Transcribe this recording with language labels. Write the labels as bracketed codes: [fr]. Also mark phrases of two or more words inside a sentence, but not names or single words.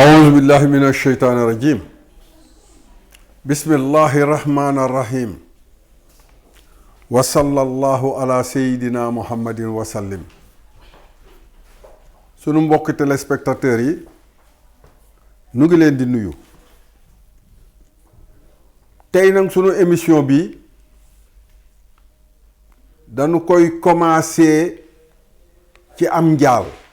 [ar] أعوذ بالله من الشيطان الرجيم بسم الله الرحمن الرحيم وصلى الله على سيدنا محمد وسلم. [wo] sunu mbokk téléspectateurs yi nu ngi leen di nuyu tey nag sunu émission bi dañu koy commencer ci am njaal.